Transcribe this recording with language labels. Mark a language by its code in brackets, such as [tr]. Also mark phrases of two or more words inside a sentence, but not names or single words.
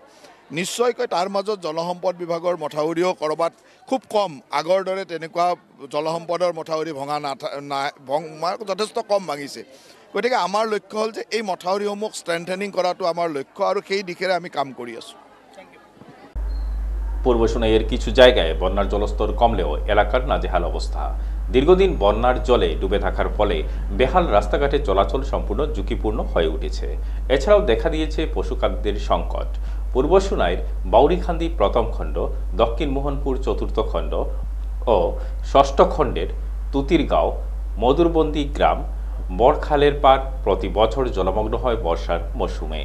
[as] নিশ্চয়কৈ তাৰ মাজত জলসম্পদ বিভাগৰ মথাউৰিও ক'ৰবাত খুব কম, আগৰ দৰে তেনেকুৱা জলসম্পদৰ মথাউৰি যথেষ্ট কম ভাঙিছে। গতিকে আমাৰ লক্ষ্য হ'ল যে এই মথাউৰিসমূহ ষ্ট্ৰেংথেনিং কৰাটো আমাৰ লক্ষ্য আৰু সেই দিশেৰে আমি কাম কৰি আছোঁ। [bn] পূর্ব সুনাইয়ের কিছু জায়গায় বন্যার জলস্তর কমলেও এলাকার নাজেহাল অবস্থা। দীর্ঘদিন বন্যার জলে ডুবে থাকার ফলে বেহাল রাস্তাঘাটে চলাচল সম্পূর্ণ ঝুঁকিপূর্ণ হয়ে উঠেছে। এছাড়াও দেখা দিয়েছে পশুখাদ্যের সংকট। পূর্ব সুনাইয়ের বাউরিখান্দি প্রথম খণ্ড, দক্ষিণ মোহনপুর চতুর্থ খণ্ড ও ষষ্ঠ খণ্ডের তুতিরগাঁও, মধুরবন্দি গ্রাম, বড়খালের পাড় প্রতি বছর জলমগ্ন হয় বর্ষার মৌসুমে।